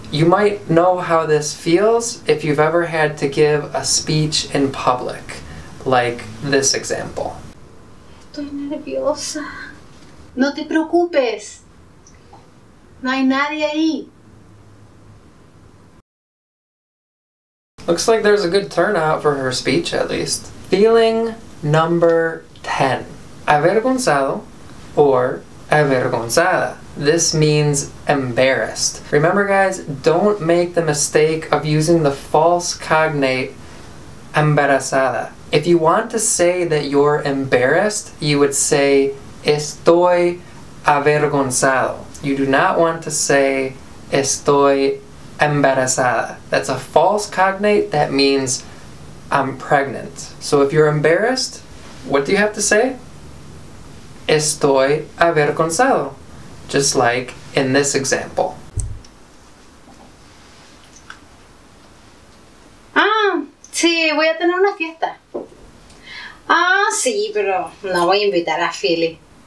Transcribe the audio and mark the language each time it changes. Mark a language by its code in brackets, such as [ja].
[en] You might know how this feels if you've ever had to give a speech in public, like this example. [es] Estoy nerviosa. No te preocupes. No hay nadie ahí. [en] Looks like there's a good turnout for her speech, at least. Feeling number 10. [es] Avergonzado or avergonzada. [en] This means embarrassed. Remember, guys, don't make the mistake of using the false cognate embarazada. If you want to say that you're embarrassed, you would say [es] estoy avergonzado. [en] You do not want to say [es] estoy embarazada. [en] That's a false cognate. That means I'm pregnant. So if you're embarrassed, what do you have to say? [es] Estoy avergonzado. [en] Just like in this example. [es] Sí, voy a tener una fiesta. Sí, pero no voy a invitar a Feliz.